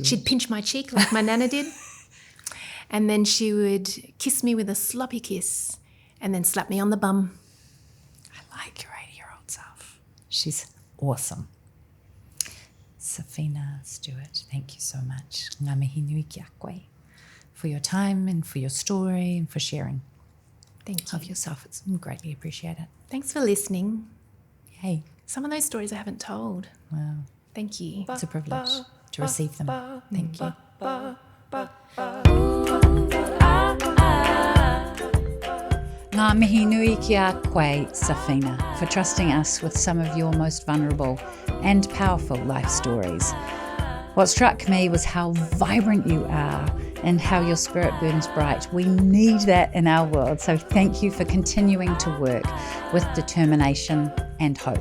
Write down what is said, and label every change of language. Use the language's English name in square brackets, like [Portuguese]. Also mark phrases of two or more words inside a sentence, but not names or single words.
[English] She'd pinch my cheek like my nana did. And then she would kiss me with a sloppy kiss and then slap me on the bum. I like your 80-year-old self. She's awesome. Safina Stewart, thank you so much. [Māori] Ngā mihi nui ki a koe [English] for your time and for your story and for sharing Thank you. of yourself. It's greatly appreciated. Thanks for listening. Hey. Some of those stories I haven't told. Wow. Thank you. It's a privilege to receive them. Thank you. [Māori] Ngā mihi nui ki a koe, [English] Safina, for trusting us with some of your most vulnerable and powerful life stories. What struck me was how vibrant you are and how your spirit burns bright. We need that in our world. So thank you for continuing to work with determination and hope.